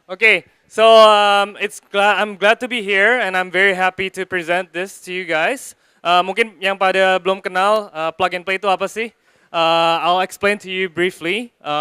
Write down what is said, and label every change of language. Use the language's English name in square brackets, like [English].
[English] Okay, so I'm glad to be here, and I'm very happy to present this to you guys. [Indonesian] Mungkin yang pada belum kenal plug and play itu apa sih? [English] I'll explain to you briefly.